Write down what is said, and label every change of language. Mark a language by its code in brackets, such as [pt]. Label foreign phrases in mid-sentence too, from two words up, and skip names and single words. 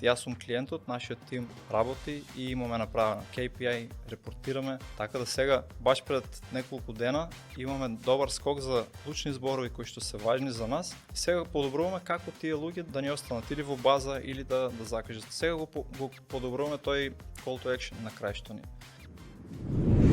[mk] Јас сум клиентот, нашиот тим работи и имаме направено KPI, репортираме, така да сега баш пред неколку дена имаме добар скок за клучни зборови кои што се важни за нас. И сега подобруваме како тие луѓе да ни останат или во база или да закажат. Сега го подобруваме тој [en] call to action [mk] на крај што ни.